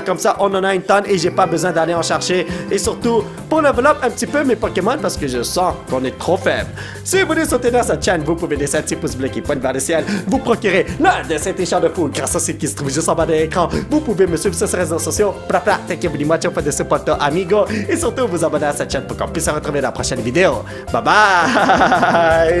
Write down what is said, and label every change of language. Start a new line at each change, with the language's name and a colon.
French: Comme ça, on en a une tonne et j'ai pas besoin d'aller en chercher. Et surtout, pour level up un petit peu mes Pokémon parce que je sens qu'on est trop faible. Si vous voulez soutenir cette chaîne, vous pouvez laisser un petit pouce bleu qui pointe vers le ciel. Vous procurez l'un de ces t-shirts de foule grâce à ce qui se trouve juste en bas de l'écran. Vous pouvez me suivre sur ces réseaux sociaux.
English: Thank you very much for the support, amigo.
French: Et surtout, vous abonner à cette chaîne pour qu'on puisse se retrouver dans la prochaine vidéo. Bye bye!